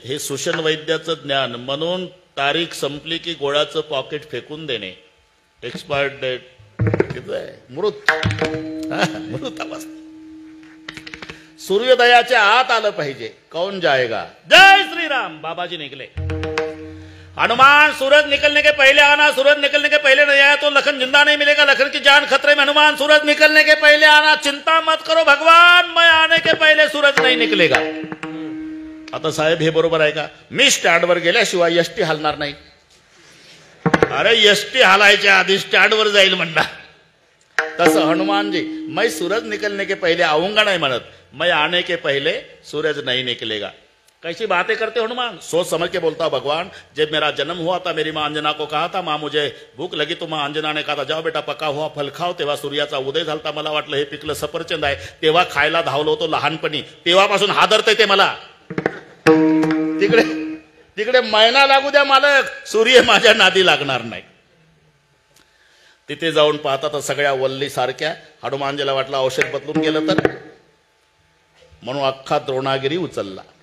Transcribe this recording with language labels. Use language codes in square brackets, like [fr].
[mr] हे सुषण वैद्याचं ज्ञान. म्हणून तारीख संपली की गोळाचं पॉकेट फेकून देणे. एक्सपायर्ड डेट मृत मृत अवस्था. सूर्योदयाच्या आत आलं पाहिजे. [hi] कौन जाएगा? जय श्री राम. बाबाजी निकले. हनुमान सूरज निकलने के पहले आना, सूरज निकलने के पहले नहीं आया तो लखन जिंदा नहीं मिलेगा, लखन की जान खतरे में. हनुमान सूरज निकलने के पहले आना. चिंता मत करो भगवान, मैं आने के पहले सूरज नहीं निकलेगा. [mr] आता साहेब हे बरोबर आहे का? मी स्टँडवर गेल्याशिवाय एसटी हलणार नाही. अरे एसटी हलायच्या आधी स्टँडवर जाईल म्हणणार. तसं [hi] हनुमानजी मैं सूरज निकलने के पहले आऊंगा नहीं [mr] म्हणत, [hi] मैं आने के पहले सूरज नहीं निकलेगा. कैसी बातें करते हनुमान? सोच समझ के बोलता भगवान. जब मेरा जन्म हुआ था मेरी माँ अंजना को कहा था, माँ मुझे भूख लगी, तो माँ अंजना ने कहा था जाओ बेटा पका हुआ फल खाओ. [mr] तेव्हा सूर्याचा उदय झालता. मला वाटलं हे पिकलं सफरचंद आहे. तेव्हा खायला धावलो होतो लहानपणी. तेव्हापासून हादरतंय ते मला. तिकडे तिकडे महिना लागू द्या मालक, सूर्य माझ्या नादी लागणार नाही. तिथे जाऊन पाहता तर सगळ्या वल्ली सारख्या. हनुमानजीला वाटलं औषध बदलून गेलं तर, म्हणून अख्खा द्रोणागिरी उचलला.